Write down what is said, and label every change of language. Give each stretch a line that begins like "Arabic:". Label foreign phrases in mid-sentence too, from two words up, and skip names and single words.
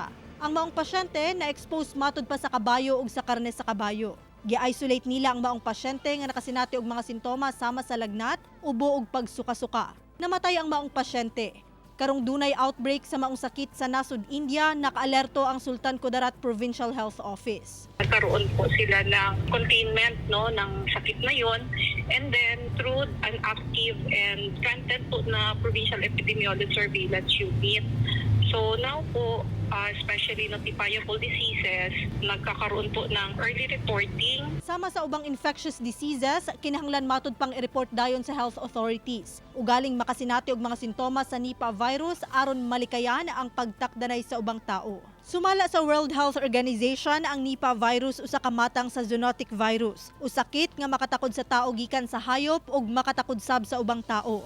Cebuano: Ang maong pasyente na-expose matud pa sa kabayo ug sa karne sa kabayo. Gi-isolate nila ang maong pasyente nga nakasinati og mga sintomas sama sa lagnat, ubo ug pagsuka-suka. Namatay ang maong pasyente. Karong dunay outbreak sa maong sakit sa nasod India, nakaalerto ang Sultan Kudarat Provincial Health Office.
Filipino: Nagkaroon po sila ng containment ng sakit na yon,
English: and then through an active and strengthened
Filipino: po na
English: Provincial Epidemiology Surveillance Unit. So now
Filipino: po,
English: especially notifiable diseases,
Filipino: nagkakaroon po ng
English: early reporting.
Cebuano: Sama sa ubang
English: infectious diseases,
Cebuano: kinahanglan matud pang i-report dayon sa
English: health authorities.
Cebuano: Ugaling makasinati og mga sintomas sa Nipah virus aron malikayan ang pagtakdanay sa ubang tao. Sumala sa World Health Organization, ang Nipah virus usa ka matang sa
English: zoonotic virus,
Cebuano: usakit nga makatakod sa tao gikan sa hayop ug makatakod sab sa ubang tao.